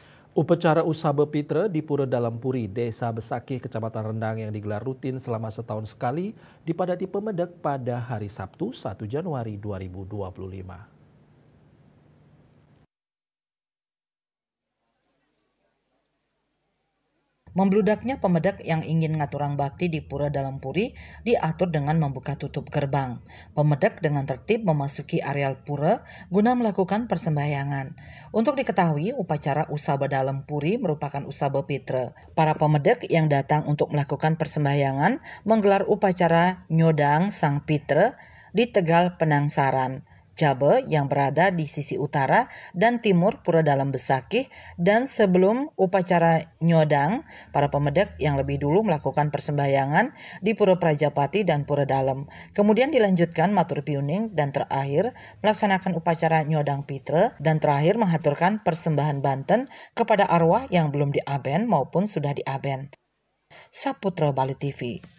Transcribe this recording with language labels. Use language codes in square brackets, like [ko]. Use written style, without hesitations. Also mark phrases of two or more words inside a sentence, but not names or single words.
[id] Upacara Usaba Pitra di Pura Dalampuri, Desa Besakih, Kecamatan Rendang yang digelar rutin selama setahun sekali dipadati pemedek pada hari Sabtu 1 Januari 2025. Membludaknya pemedak yang ingin [ban] ngaturang bakti [id] di Pura Dalampuri diatur dengan membuka tutup gerbang. Pemedak dengan tertib memasuki areal pura guna melakukan persembahyangan. Untuk diketahui, upacara Usaba Dalampuri merupakan Usaba Pitra. Para pemedak yang datang untuk melakukan persembahyangan menggelar upacara Nyodang Sang Pitra di Tegal Penangsaran, Jabe yang berada di sisi utara dan timur Pura Dalam Besakih, dan sebelum upacara Nyodang, para pemedak yang lebih dulu melakukan persembahyangan di Pura Prajapati dan Pura Dalam. Kemudian dilanjutkan [ban] matur piuning [id] dan terakhir melaksanakan upacara Nyodang Pitra dan terakhir menghaturkan persembahan banten kepada arwah yang belum diaben maupun sudah diaben. Saputra Bali TV.